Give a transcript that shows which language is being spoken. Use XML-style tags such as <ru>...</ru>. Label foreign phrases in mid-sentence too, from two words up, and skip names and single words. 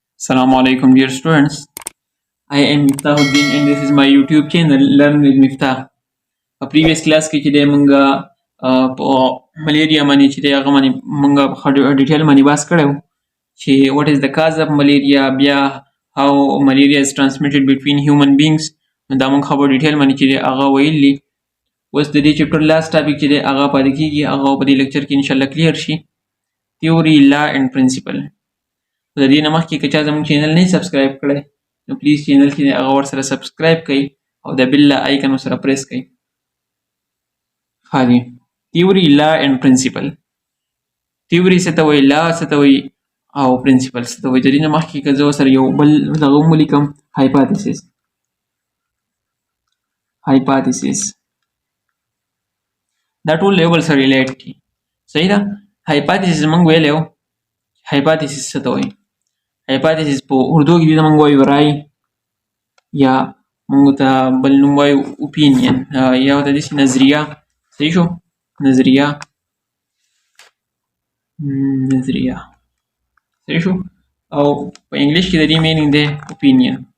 <en>Assalamu alaikum, dear students. I am Miftahuddin, and this is my YouTube channel, Learn with Miftah. A previous class</en> <ps>کې چې د مونږه په ملیریا باندې چې د هغه باندې مونږه ډیټیل باندې بحث کړو چې</ps> <en>what is the cause of malaria</en> <ps>بیا</ps> <en>how malaria is transmitted between human beings</en> <ps>دا مونږ خبر ډیټیل باندې چې هغه ویلي اوس د دې چپټر لاست ټاپک چې هغه پاتې کیږي هغه په دې لیکچر کې ان شاء الله کلیر شي</ps> <en>theory law and principle</en> <ps>د دې نه مخکې که چا زموږ چینل نه سبسکرایب کړی نو پلیز چینل کې هغه ورسره سبسکرایب کړئ او د</ps> <en>bell icon</en> <ps>ورسره پریس کړئ ښه دي</ps> <en>theory law and principle</en> <ps>theory څه ته وایي لا څه ته وایي او principle څه ته وایي د دې نه مخکې که زه ورسره یو بل دغه هم ولیکم hypothesis دا ټول یو بل سره ریلیټ دي صحیح ده hypothesis موږ ویلی و hypothesis څه ته وایي hypothesis په اردو کې دې ته موږ وایو رای یا موږ ته بل نوم وایو opinion یا ورته داسې نظریه صحیح شو نظریه صحیح شو او په انګلیش کې د دې مینینګ دی opinion</ps>